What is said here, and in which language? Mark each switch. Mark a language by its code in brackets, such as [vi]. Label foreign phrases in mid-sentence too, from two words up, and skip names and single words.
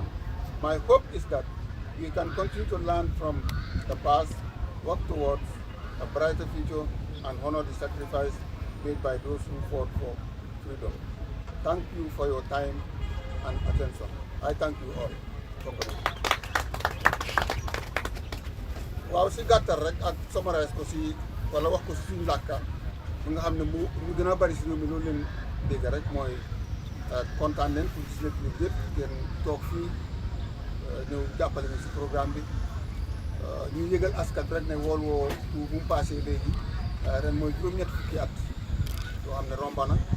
[en] My hope is that we can continue to learn from the past, work towards a brighter future, and honor the sacrifice made by those who fought for freedom. Thank you for your time and attention. I thank you all for coming. [wo] waaw si gàttal rek ak summarize ko si wala wax ko si suñu làkka li nga xam ne mu gën a bari si réew mi loolu leen dégg rek mooy kontaan nañ pour gis leen yëpp ngeen toog fii ñëw jàppale ñu si programme bi ñu yëgal askan rek ne wool woo bu mu passé léegi ren mooy juróom-ñett fukki at yoo xam ne romba na